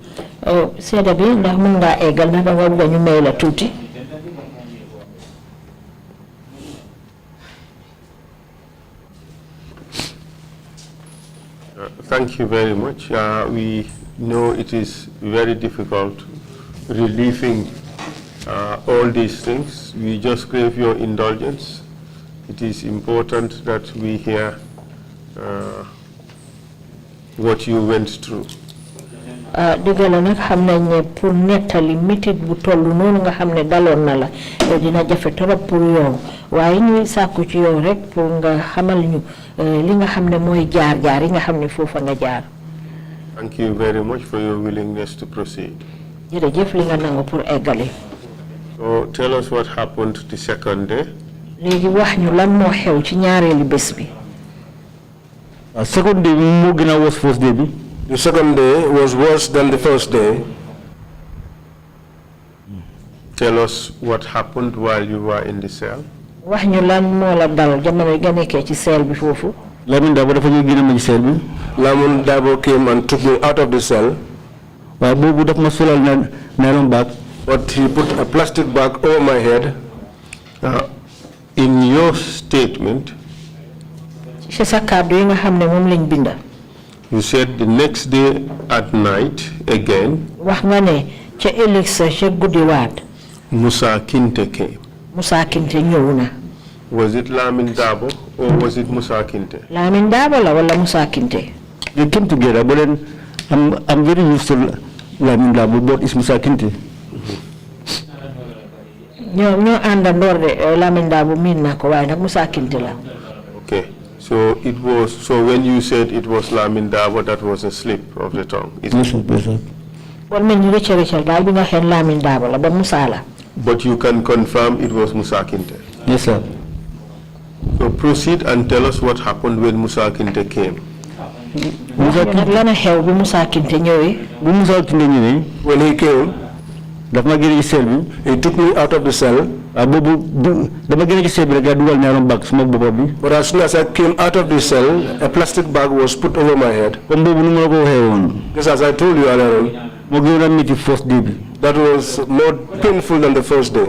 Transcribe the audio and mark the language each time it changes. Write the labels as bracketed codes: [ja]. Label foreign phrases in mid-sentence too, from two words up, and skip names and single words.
[wo] Seeda bi ndax mën nga eggal na nga bëgg ñu may la tuuti. [en] Thank you very much. We know it is very difficult relieving all these things. We just crave your indulgence. It is important that we hear what you went through. [wo] Dëgg la nag xam nañ ne pour nettali métit bu toll noonu nga xam ne daloon na la dina jafe trop pour yow waaye ñuy sàkku ci yow rek pour nga xamal ñu li nga xam ne mooy jaar-jaar yi nga xam ne foofa nga jaar. [en] Thank you very much for your willingness to proceed. [wo] Jërëjëf li nga nangu pour eggali. [en] So tell us what happened the second day. [wo] Léegi wax ñu lan moo xew ci ñaareeli bés bi. [en] Second day [wo] moo gën a [en] worse first day bi. The second day was worse than the first day. Tell us what happened while you were in the cell. [wo] Wax ñu lan moo la dal jamono nga nekkee ci cell bi foofu. Lamin Dabo dafa ñu génne ma ci cell bi. [en] Lamin Dabo came and took me out of the cell. [wo] Waaye boobu daf ma solal [en] nylon bag. But he put a plastic bag over my head. In your statement, [wo] ci sa kàddu yi nga xam ne moom lañ binda. [en] You said the next day at night again. [wo] Wax nga ne ca ëllëg sa ca guddiwaat. [en] Musa Kinte came. [wo] Musa Kinte ñëw na. [en] Was it Lamin Dabo or was it Musa Kinte? [wo] Lamin Dabo la wala Musa Kinte? [en] They came together, but then I'm very used to Lamin Dabo, but it's Musa Kinte. [wo] ñoo àndandoor de Lamin Dabo miin naa ko waaye nag Musa Kinte la. [en] Okay. So when you said it was Lamin Dabo, that was a slip of the tongue. Yes, sir. [wo] Bon men ñu rëccal daal bi nga xeen Lamin Dabo la ba Musa la. [en] But you can confirm it was Musa Kinte. Yes, sir. So proceed and tell us what happened when Musa Kinte came. [wo] Musa Kinte lan xew bi Musa Kinte ñëwee. Bu Musa Kinte ñëwee. [en] When he came, he took me out of the cell. But as soon as I came out of the cell, a plastic bag was put over my head. Just as I told you earlier on, that was more painful than the first day.